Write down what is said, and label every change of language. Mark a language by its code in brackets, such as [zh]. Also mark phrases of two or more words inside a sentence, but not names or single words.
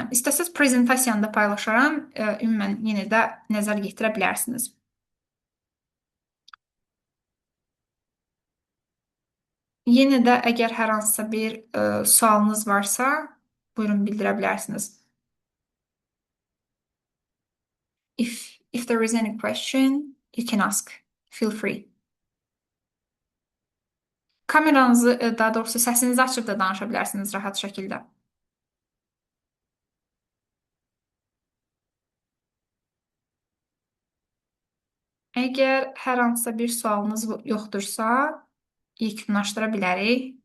[az] İstəsəz prezentasiyanı da paylaşaram. Ümumən yenə də nəzər yetirə bilərsiniz. Yenə də əgər hər hansısa bir sualınız varsa, buyurun bildirə bilərsiniz. [en] If there is any question, you can ask. Feel free. [az] Kameranızı, daha doğrusu səsinizi açıb da danışa bilərsiniz rahat şəkildə. Əgər hər hansısa bir sualınız yoxdursa, yekunlaşdıra bilərik.